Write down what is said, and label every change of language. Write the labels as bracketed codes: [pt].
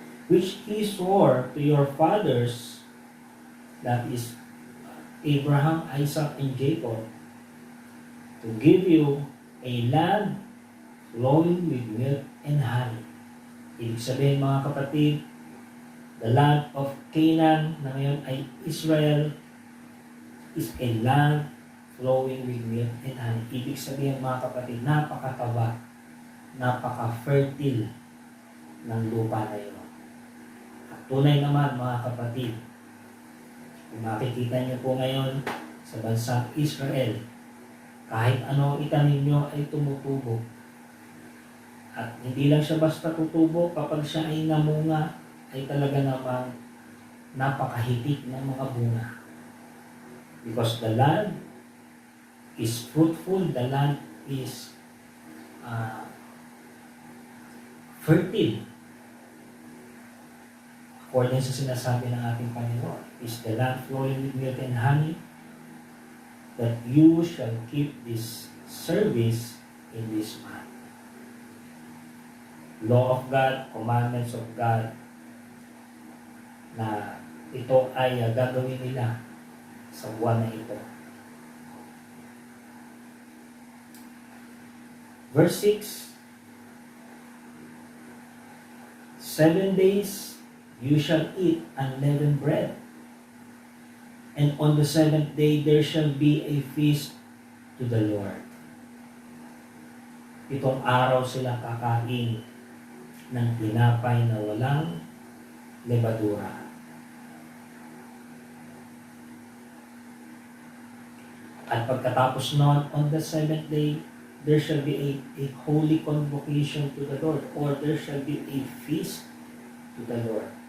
[en] which he swore to your fathers, that is Abraham, Isaac, and Jacob, to give you a land flowing with milk and honey. [tl] Ibig sabihin, mga kapatid, [en] the land of Canaan [tl] na ngayon ay Israel [en] is a land flowing with milk and honey. [tl] Ibig sabihin mga kapatid, napakataba, napaka-fertile ng lupa na yun. At tunay naman mga kapatid, kung makikita niyo po ngayon sa bansang Israel, kahit ano itanim nyo ay tumutubo. At hindi lang siya basta tutubo, kapag siya ay namunga, ay talaga namang napakahitik ng mga bunga. [en] Because the land is fruitful, the land is fertile. According [tl] sa sinasabi ng ating Panginoon, [en] is the land flowing with milk and honey, that you shall keep this service in this month. Law of God, commandments of God, [tl] na ito ay gagawin nila sa buwan na ito. [en] Verse 6, 7 days you shall eat unleavened bread, and on the 7th day there shall be a feast to the Lord. [tl] Itong araw sila kakain ng tinapay na walang lebadura. At pagkatapos nun, [en] on the 7th day, there shall be a holy convocation to the Lord, or there shall be a feast to the Lord.